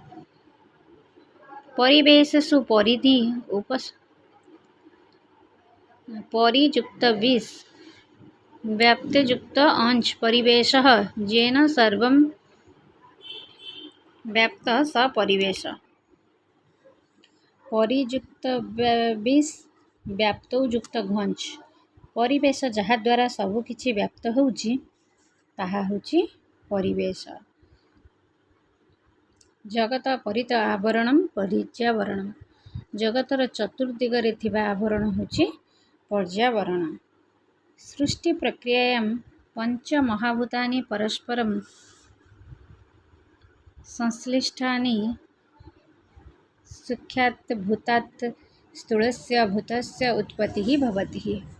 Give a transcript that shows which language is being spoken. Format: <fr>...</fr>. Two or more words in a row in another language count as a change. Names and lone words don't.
<sa>परिवेशसु परिधि परियुक्त विष व्याप्तयुक्त अंश परिवेशः येन सर्वं व्याप्त स परिवेश। परियुक्त विष व्याप्त युक्त घंच परिवेश</sa> <or>ଯାହା ଦ୍ୱାରା ସବୁ କିଛି ବ୍ୟାପ୍ତ ହେଉଛି ତାହା ହେଉଛି ପରିବେଶ।</or> <sa>जगत परित आवरणम पर्यावरणम</sa> <or>ଜଗତର ଚତୁର୍ଦ୍ଦିଗରେ ଥିବା ଆବରଣ ହେଉଛି ପର୍ଯ୍ୟାବରଣ।</or> <sa>सृष्टि प्रक्रियायां पंच महाभूतानि परस्परं संश्लिष्टानि सूक्ष्मात् भूतात् स्थूलस्य भूतस्य उत्पत्ति भवति।</sa>